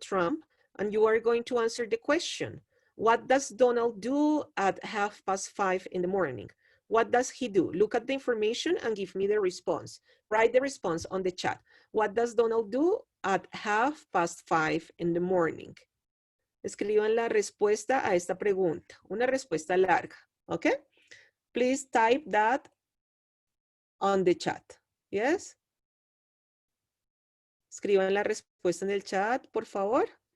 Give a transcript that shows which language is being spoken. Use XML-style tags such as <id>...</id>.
<en>Trump, and you are going to answer the question. What does Donald do at 5:30 in the morning? What does he do? Look at the information and give me the response. Write the response on the chat. What does Donald do at 5:30 in the morning?</en> <es>Escriban la respuesta a esta pregunta. Una respuesta larga, okay?</es> <en>Please type that on the chat, yes?</en> <es>Escriban la respuesta en el chat, por favor.</es>